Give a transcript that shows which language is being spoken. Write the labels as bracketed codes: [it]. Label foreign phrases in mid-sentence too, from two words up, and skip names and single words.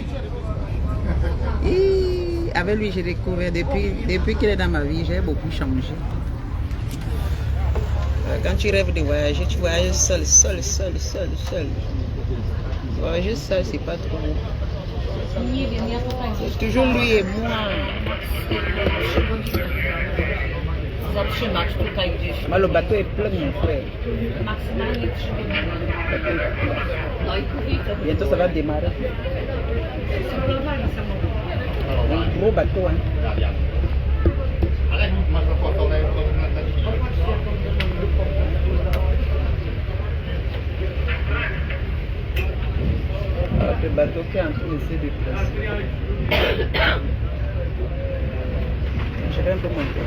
[fr] Et avec lui, j'ai découvert, depuis qu'il est dans ma vie, j'ai beaucoup changé. Quand tu rêves de voyager, tu voyages seul. Voyager seul, c'est pas trop bon. C'est toujours lui et moi. [pl] Zatrzymać tutaj gdzieś. [fr] Moi, le bateau est plein, mon frère. [pl] Maksymalnie 3 minuty. No i widzę. [fr] Bientôt, ça va démarrer. [pl] Simulowali samochód. [fr] Un gros bateau, hein. [pl] Ale masz opłacone na dzisiaj. Popatrzcie, jaką będą grupą. [fr] Le bateau qui est en train de se déplacer. Je vais un peu monter.